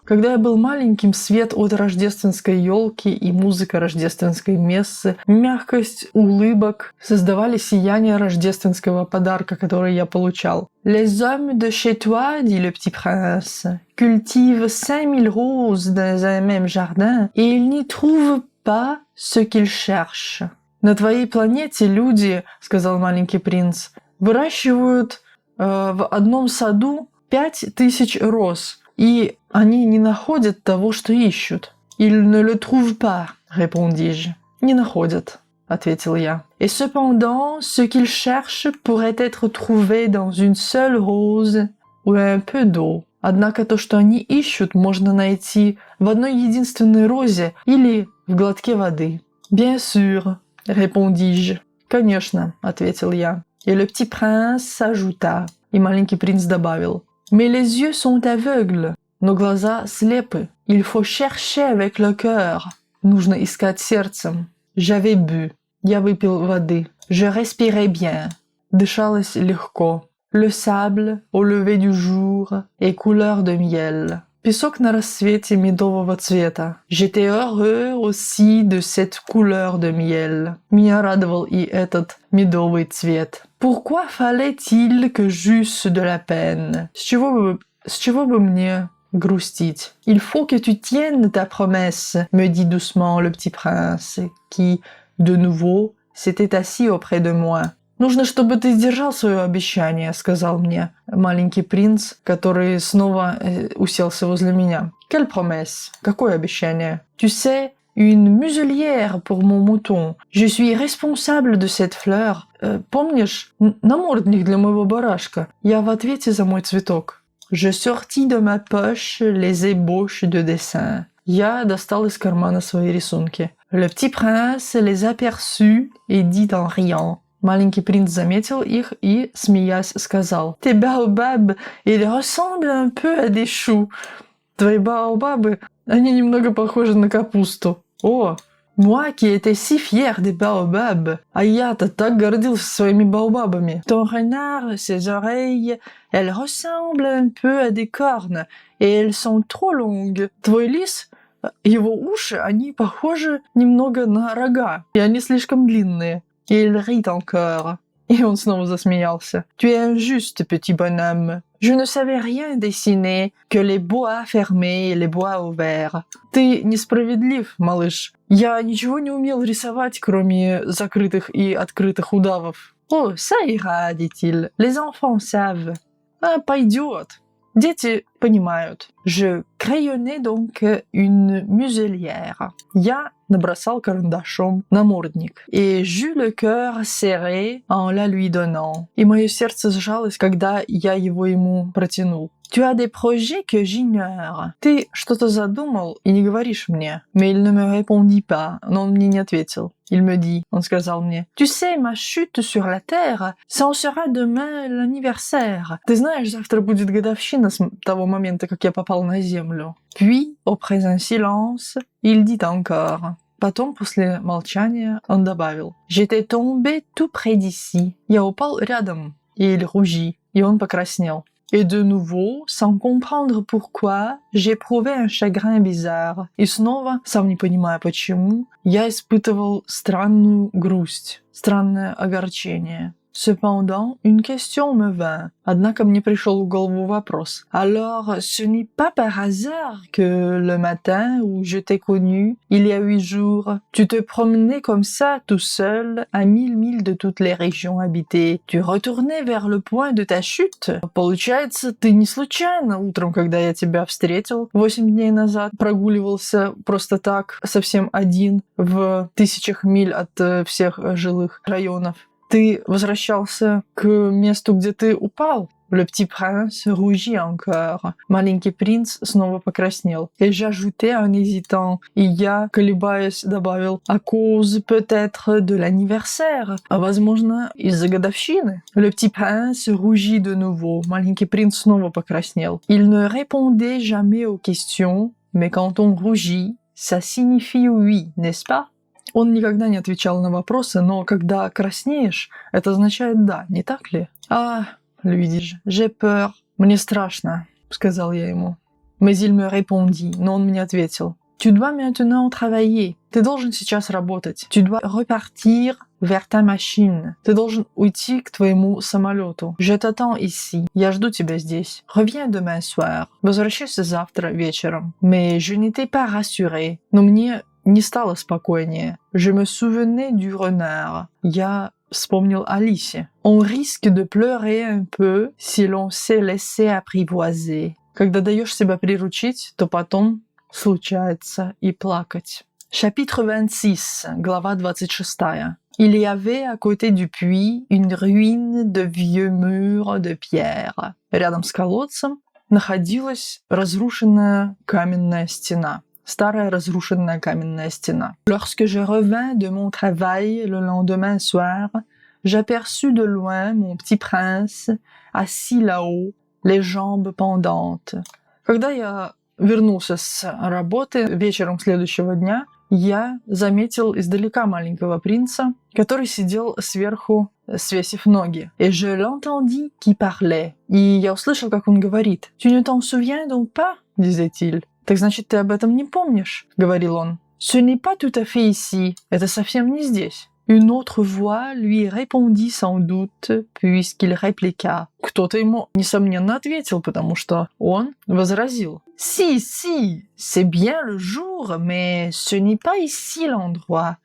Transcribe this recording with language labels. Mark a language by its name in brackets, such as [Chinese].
[Russian] Когда я был маленьким, свет от рождественской елки и музыка рождественской мессы, мягкость улыбок создавали сияние рождественского подарка, который я получал. [French] Les hommes de chez toi, dit le petit prince, cultivent 5000 roses dans un même jardin, et ils n'y trouvent pas ce qu'ils cherchent. [Russian] На твоей планете люди, сказал маленький принц, выращивают в одном саду 5000 роз, и они не находят того, что ищут. [French] Ils ne le trouvent pas, répondis-je. [Russian] Не находят, ответил я. [French] Et cependant, ce qu'ils cherchent pourrait être trouvé dans une seule rose ou un peu d'eau. [Russian] Однако то, что они ищут, можно найти в одной единственной розе или в глотке воды. [French] Bien sûr, répondis-je. [Russian] Конечно, ответил я. [French] Et le petit prince s'ajouta. [Russian] И маленький принц добавил. [French] Mais les yeux sont aveugles. [Russian] Но глаза слепы. [French] Il faut chercher avec le cœur. [Russian] Нужно искать сердцем. [French] J'avais bu. [Russian] Я выпил воды. [French] Je respirais bien. [Russian] Дышалось легко. [French] Le sable, au lever du jour, est couleur de miel. [Russian] Песок на рассвете медового цвета. [French] J'étais heureux aussi de cette couleur de miel. [Russian] Меня радовал и этот медовый цвет. [French] Pourquoi fallait-il que j'eusse de la peine? [Russian] С чего бы мне грустить? [French] Il faut que tu tiennes ta promesse, me dit doucement le petit prince, qui, de nouveau, s'était assis auprès de moi. [Russian] «Нужно, чтобы ты сдержал свое обещание», — сказал мне маленький принц, который снова уселся возле меня. [French] «Quelle promesse? [Russian] Какое обещание?» [French] «Tu sais, une muselière pour mon mouton. Je suis responsable de cette fleur. [Russian] Помнишь, намордник для моего барашка? Я в ответе за мой цветок». [French] Je sortis de ma poche les ébauches de dessin. [Russian] Я достал из кармана свои рисунки. [French] Le petit prince les aperçut et dit en riant. Маленький принц заметил их и, смеясь, сказал: «Tes baobabs, ils ressemblent un peu à des choux». [Russian] Твои баобабы, они немного похожи на капусту. [French] О, moi qui étais si fier des baobabs, [Russian] а я-то так гордился своими баобабами. [French] Ton renard, ses oreilles, elles ressemblent un peu à des cornes, et elles sont trop longues. [Russian] Твой лис, его уши, они похожи немного на рога, и они слишком длинные. [French] Et il rit encore. Et [Russian] он снова засмеялся. [French] Tu es injuste, petit bonhomme. Je ne savais rien dessiner que les bois fermés et les bois ouverts. [Russian] Ты несправедлив, малыш. Я ничего не умел рисовать, кроме закрытых и открытых удавов. [French] Oh, ça ira, dit-il. Les enfants savent. Ah, [Russian] пойдет. Дети понимают. [French] Je crayonnais donc une muselière. [Russian] Я набросал карандашом намордник. [French] Et j'eus le cœur serré en la lui donnant. [Russian] И мое сердце сжалось, когда я его ему протянул. [French] Tu as des projets que j'ignore. [Russian] Ты что-то задумал и не говоришь мне. [French] Mais il ne me répondit pas. [Russian] Но он мне не ответил. [French] Il me dit, [Russian] он сказал мне, [French] tu sais, ma chute sur la terre, ça en sera demain l'anniversaire. [Russian] Ты знаешь, завтра будет годовщина с того момента, как я попал на землю. [French] Puis, après un silence, il dit encore. [Russian] Потом, после молчания, он добавил, [French] j'étais tombé tout près d'ici. [Russian] Я упал рядом. [French] Et il rougit. [Russian] И он покраснел. [French] Et de nouveau, sans comprendre pourquoi, j'éprouvais un chagrin bizarre. [Russian] И снова, сам не понимая почему, я испытывал странную грусть, странное огорчение. [French] Cependant, une question me vint. [Russian] Однако мне пришел в голову вопрос. [French] Alors, ce n'est pas par hasard que le matin où je t'ai connu, il y a 8 jours, tu te promenais comme ça, tout seul, à 1000 milles de toutes les régions habitées. Tu retournais vers le point de ta chute. [Russian] Получается, ты не случайно утром, когда я тебя встретил 8 дней назад, прогуливался просто так, совсем один, в 1000 миль от всех жилых районов. Ты возвращался к месту, где ты упал. [French] Le petit prince rougit encore. [Russian] Маленький принц снова покраснел. [French] Et j'ajoutais en hésitant. [Russian] И я, колебаясь, добавил, [French] à cause peut-être de l'anniversaire. [Russian] Возможно, из-за годовщины. [French] Le petit prince rougit de nouveau. [Russian] Маленький принц снова покраснел. [French] Il ne répondait jamais aux questions, mais quand on rougit, ça signifie oui, n'est-ce pas? [Russian] Он никогда не отвечал на вопросы, но когда краснеешь, это означает «да», не так ли? [French] «Ah, lui dis-je, j'ai peur». [Russian] «Мне страшно», — сказал я ему. [French] Mais il me répondit, [Russian] но он мне ответил. [French] «Tu dois maintenant travailler». [Russian] Ты должен сейчас работать. [French] «Tu dois repartir vers ta machine». [Russian] Ты должен уйти к твоему самолету. [French] «Je t'attends ici». [Russian] Я жду тебя здесь. [French] «Reviens demain soir». [Russian] Возвращайся завтра вечером. [French] Mais je n'étais pas rassurée. [Russian] Но мне не стало спокойнее. [French] Je me souvenais du renard. [Russian] Я вспомнил о лисе. [French] On risque de pleurer un peu si l'on s'est laissé apprivoiser. [Russian] Когда даешь себя приручить, то потом случается и плакать. [French] Chapitre 26, [Russian] глава 26. [French] Il y avait à côté du puits une ruine de vieux murs de pierre. [Russian] Рядом с колодцем находилась разрушенная каменная стена. Старая разрушенная каменная стена. [French] Lorsque je revins de mon travail le lendemain soir, j'aperçus de loin mon petit prince, assis là-haut, les jambes pendantes. [Russian] Когда я вернулся с работы вечером следующего дня, я заметил издалека маленького принца, который сидел сверху, свесив ноги. [French] Et je l'entendis qui parlait. [Russian] И я услышал, как он говорит. [French] Tu ne t'en souviens donc pas? Disait-il. [Russian] «Так значит, ты об этом не помнишь?» — говорил он. [French] «Ce n'est pas tout à fait ici. [Russian] Это совсем не здесь». [French] Une autre voix lui répondit sans doute, puisqu'il répliqua. [Russian] Кто-то ему, несомненно, ответил, потому что он возразил. [French] Si, si, c'est bien le jour, mais ce n'est pas ici l'endroit.